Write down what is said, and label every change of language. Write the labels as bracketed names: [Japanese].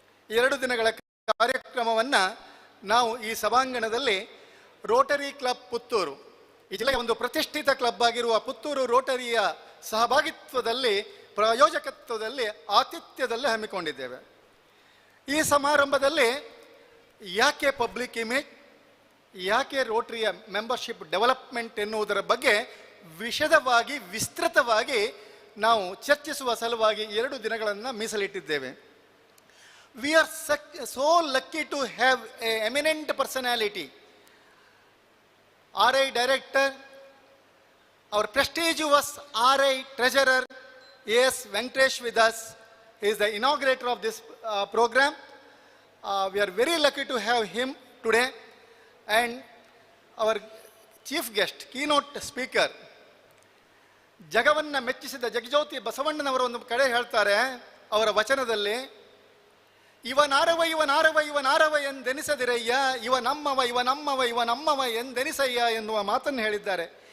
[Kannada] 2 ದಿನಗಳ ಕಾರ್ಯಕ್ರಮವನ್ನು ನಾವು ಈ ಸಭಾಂಗಣದಲ್ಲಿ ರೋಟರಿ ಕ್ಲಬ್ ಪುತ್ತೂರು, ಈ ಜಿಲ್ಲೆಯ ಒಂದು ಪ್ರತಿಷ್ಠಿತ ಕ್ಲಬ್ ಆಗಿರುವ ಪುತ್ತೂರು ರೋಟರಿಯ ಸಹಭಾಗಿತ್ವದಲ್ಲಿ, ಪ್ರಾಯೋಜಕತ್ವದಲ್ಲಿ, ಆತಿಥ್ಯದಲ್ಲಿ ಹಮ್ಮಿಕೊಂಡಿದ್ದೇವೆ. ಈ ಸಮಾರಂಭದಲ್ಲಿ ಯಾಕೆ ಪಬ್ಲಿಕ್ ಇಮೇಜ್, ಯಾಕೆ ರೋಟರಿಯ ಮೆಂಬರ್ಶಿಪ್ ಡೆವಲಪ್ಮೆಂಟ್ ಎನ್ನುವುದರ ಬಗ್ಗೆ ವಿಶದವಾಗಿ, ವಿಸ್ತೃತವಾಗಿ ನಾವು ಚರ್ಚಿಸುವ ಸಲುವಾಗಿ 2 ದಿನಗಳನ್ನು ಮೀಸಲಿಟ್ಟಿದ್ದೇವೆ. [English] We are so lucky to have a eminent personality, RI Director, our prestigious RI Treasurer AS Venkatesh with us. He is the inaugurator of this program. We are very lucky to have him today. And our chief guest, keynote speaker, [Kannada] ಜಗವನ್ನ ಮೆಚ್ಚಿಸಿದ ಜಗಜ್ಯೋತಿ ಬಸವಣ್ಣನವರು ಒಂದು ಕಡೆ ಹೇಳ್ತಾರೆ ಅವರ ವಚನದಲ್ಲಿ, ಇವನಾರವ ಇವನಾರವ ಇವನಾರವ ಎಂದೆನಿಸದಿರಯ್ಯ, ಇವನಮ್ಮವ ಇವನಮ್ಮವ ಇವನಮ್ಮವ ಎಂದೆನಿಸಯ್ಯ ಎನ್ನುವ ಮಾತನ್ನು ಹೇಳಿದ್ದಾರೆ.